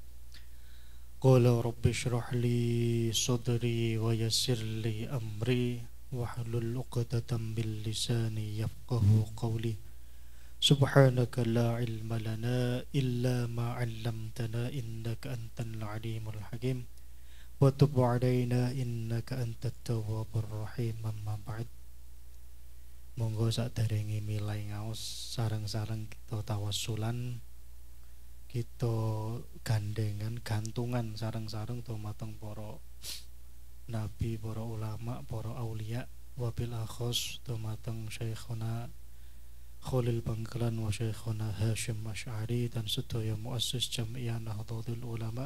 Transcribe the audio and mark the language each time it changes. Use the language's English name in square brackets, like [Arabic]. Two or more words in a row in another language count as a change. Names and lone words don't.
[Arabic] قال رب اشرح لي صدري ويسر لي أمري واحلل عقدة من لساني يفقهوا قولي. سبحانك لا علم لنا إلا ما علمتنا إنك أنت العليم الحكيم. وتب علينا إنك أنت التواب الرحيم. أما بعد. [Javanese] Monggo saderenge milai ngaos sareng-sareng kita tawassulan, kita gandengan gantungan sareng-sareng dumateng para nabi, para ulama, para aulia, [Arabic] وبالأخص [Javanese] dumateng Syekhuna Khalil Bangkalan wa Syekhuna Hashim Asy'ari dan sedaya muassis Jam'iyah Nahdlatul Ulama.